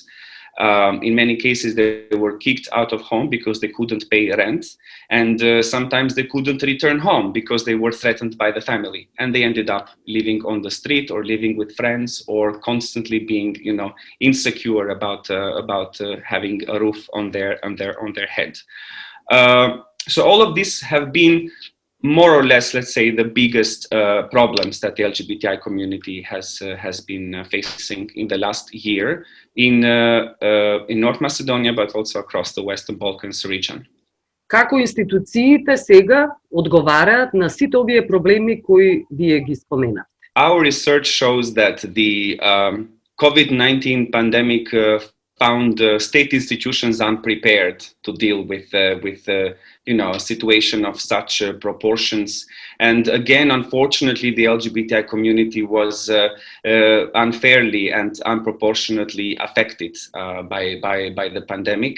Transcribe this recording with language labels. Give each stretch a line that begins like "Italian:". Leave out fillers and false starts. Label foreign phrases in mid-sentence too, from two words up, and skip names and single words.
English: In many cases, they were kicked out of home because they couldn't pay rent, and sometimes they couldn't return home because they were threatened by the family, and they ended up living on the street or living with friends or constantly being, insecure about having a roof on their head. So all of these have been more or less, let's say, the biggest problems that the LGBTI community has been facing in the last year in North Macedonia, but also across the Western Balkans region.
Macedonian: Како институциите сега одговараат на сите овие проблеми кои вие ги споменавте?
English: Our research shows that the COVID-19 pandemic found state institutions unprepared to deal with a situation of such proportions. And again, unfortunately, the LGBTI community was unfairly and unproportionately affected by the pandemic.